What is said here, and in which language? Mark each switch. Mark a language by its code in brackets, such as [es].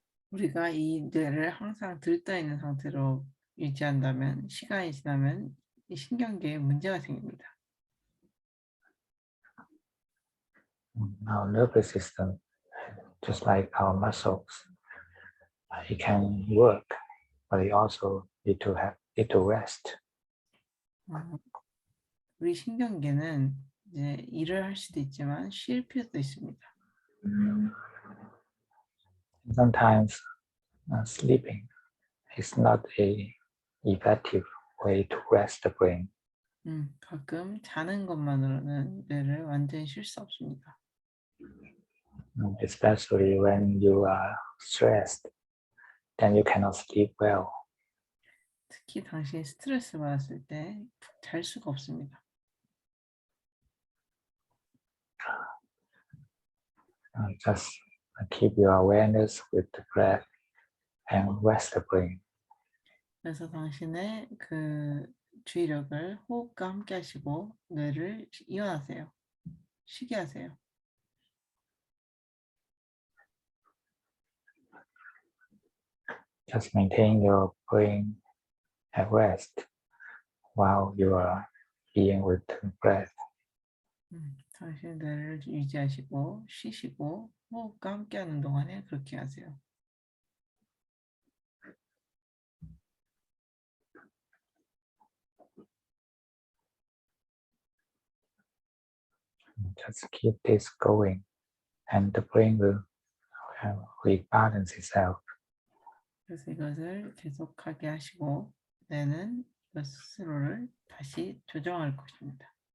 [ko] 우리가 이 뇌를 항상 들떠 있는 상태로 유지한다면 시간이 지나면 이 신경계에 문제가 생깁니다. [en] Our nervous system, just like our muscles, it can work, but it also need to rest. [ko] 우리 신경계는 이제 일을 할 수도 있지만 쉴 필요도 있습니다. [en] Sometimes sleeping is not a effective way to rest the brain. [ko] 가끔 자는 것만으로는 뇌를 완전히 쉴 수 없습니다. [en] Especially when you are stressed, then you cannot sleep well. [ko] 특히 당신이 스트레스 받았을 때 푹 잘 수가 없습니다. [en] Just keep your awareness with the breath and rest the brain. [ko] 그래서 당신의 그 주의력을 호흡과 함께 하시고 뇌를 이완하세요. 쉬게 하세요. [en] Just maintain your brain at rest while you are being with the breath. [ko] 당신의 뇌를 유지하시고 쉬시고 호흡과 함께 하는 동안에 그렇게 하세요. [en] Just keep this going, and the brain will rebalance itself. [ko] 그래서 이것을 계속하게 하시고 뇌는 이것 스스로를 다시 조정할 것입니다.